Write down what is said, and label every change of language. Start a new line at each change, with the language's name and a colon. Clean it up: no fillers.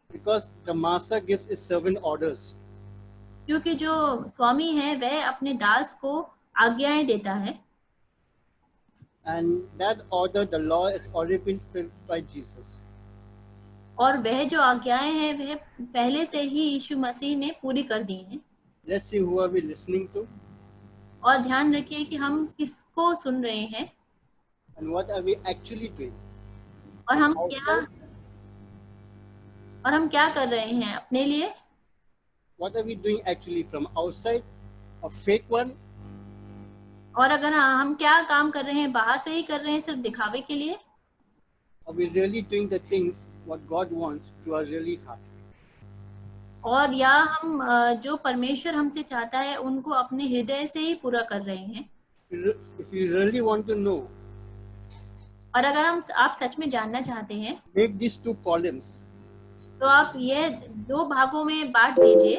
English: Because the master gives his servant orders.
Hindi: क्योंकि जो स्वामी है वह अपने दास को आज्ञाएं देता है,
English: And that order, the law, has already been filled by Jesus.
Hindi: और वह जो आज्ञाएं हैं वह पहले से ही यीशु मसीह ने पूरी कर दी हैं।
English: Let's see who are we listening to
Hindi: और ध्यान रखिए कि हम किसको सुन रहे हैं
English: and what are we actually doing.
Hindi: और हम क्या कर रहे हैं अपने लिए,
English: What are we doing actually from outside, a fake one,
Hindi: और अगर हम क्या काम कर रहे हैं बाहर से ही कर रहे हैं सिर्फ दिखावे के लिए,
English: are we really doing the things what God wants to our really heart.
Hindi: और या हम जो परमेश्वर हमसे चाहता है उनको अपने हृदय से ही पूरा कर रहे हैं।
English: If you really want to know,
Hindi: और अगर आप सच में जानना चाहते हैं
English: make these two columns
Hindi: तो आप ये दो भागों में बांट दीजिए।